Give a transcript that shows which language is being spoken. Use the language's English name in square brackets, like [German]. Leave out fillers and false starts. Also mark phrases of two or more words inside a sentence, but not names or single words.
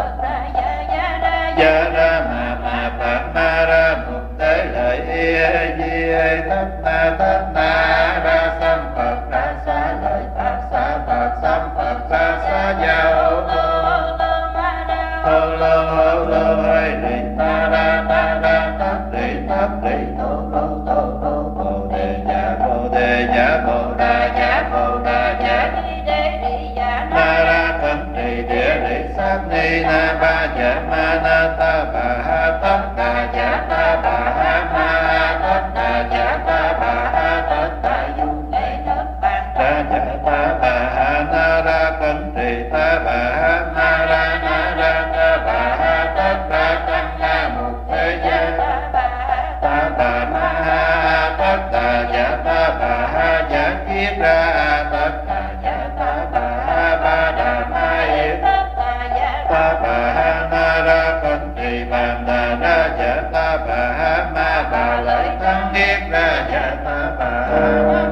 [Vietnamese] gia ra ma phạt ma ra mục tế lợi di thất na ra sam phật ra xá lợi phạt xá ra gia hô lô hay đi ta ra tất đi thổ bồ đề dạ bồ đà dạ na ra cẩn trì địa lý sát ni na ba dạ ma na ta bà ha tất đà dạ ta bà ha ma tất đà dạ ta bà ha tất đà du ra dạ ta bà ha na ra cẩn trì ta bà ha na ra ta bà ha tất đà tăng na một thế giới ta bà ma ha tất đà dạ ta bà ha dạ kiết ra tất đà dạ ta bà ha ba đà ma yết ta bà ha na ra cẩn trì bàn đà ra dạ ta bà ha ma bà lợi tăng kiết ra dạ ta bà ha